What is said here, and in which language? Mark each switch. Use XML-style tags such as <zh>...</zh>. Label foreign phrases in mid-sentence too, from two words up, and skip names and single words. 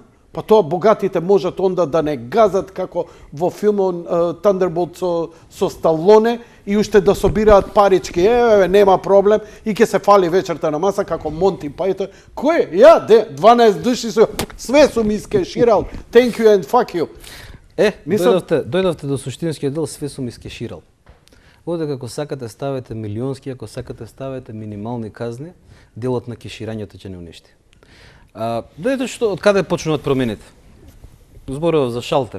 <mk>Па тоа богатите можат онда да не газат како во филмот Thunderbolt со Сталоне и уште да собираат парички, нема проблем и ќе се фали вечерта на маса како Монти Пајтон. Кој? Ја, 12 души све сум искеширал.</mk> <en>Thank you and fuck you.</en> <mk>Дојдовте до суштинскиот дел, све сум искеширал. Овде како сакате ставете милионски, ако сакате ставете минимални казни, делот на кеширањето ќе не уништи. Дојдете што од каде почнуваат промените. Зборував за шалтер.</mk>